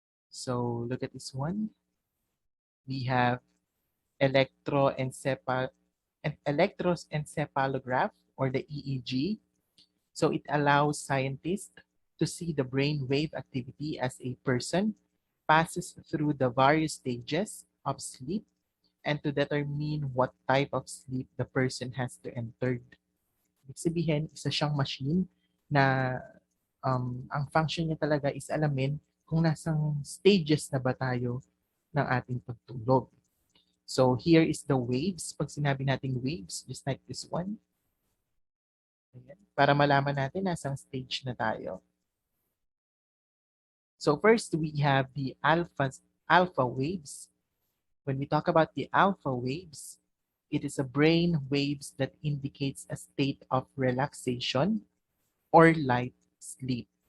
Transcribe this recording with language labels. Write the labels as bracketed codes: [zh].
[en] So, look at this one. We have electroencephalograph or the EEG. So it allows scientists to see the brain wave activity as a person passes through the various stages of sleep and to determine what type of sleep the person has to enter. [tl] Ibig sabihin, isa siyang machine na ang function niya talaga is alamin kung nasang stages na ba tayo ng ating pagtulog. [en] So here is the waves. [tl] Pag sinabi nating waves, [en] just like this one. [tl] Ayan. Para malaman natin nasang stage na tayo. [en] So first, we have the alpha waves. When we talk about the alpha waves, it is a brain waves that indicates a state of relaxation or light sleep.